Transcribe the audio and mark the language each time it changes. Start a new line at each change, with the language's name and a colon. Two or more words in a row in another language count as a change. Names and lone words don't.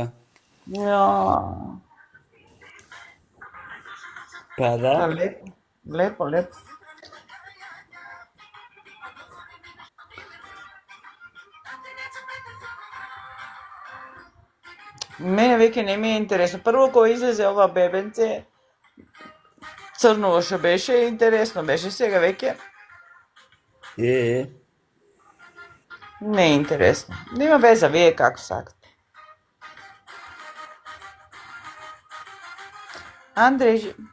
Macedonian: Ja. Pa Pa da. lepo. Lepo, lepo. Mene веќе не ми е интересно. Прво кога излезе ова бебенце, црново што беше, интересно беше. Сега веќе Е. не е интересно. Нема веза, вие како сакате. Андреј,